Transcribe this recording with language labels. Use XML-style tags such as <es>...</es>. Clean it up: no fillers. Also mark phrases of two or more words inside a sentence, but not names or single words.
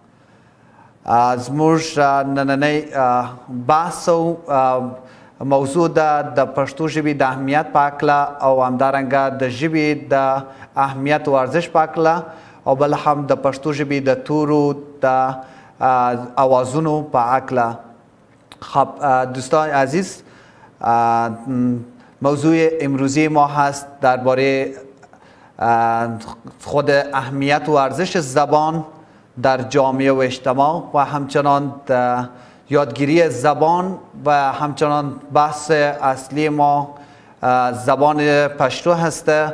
<ps>زموږ نننۍ بحث او موضوع ده د پښتو ژبې د اهمیت په هکله او همدارنګه د ژبې د اهمیت او ارزښت په هکله او بل هم د پښتو ژبې د تورو د اوازونو په هکله.</ps> <fa>دوستان عزیز، موضوع امروزی ما هست درباره خود اهمیت و ارزش زبان در جامعه و اجتماع و همچنان یادگیری زبان و همچنان بحث اصلی ما زبان پشتو هسته.</fa>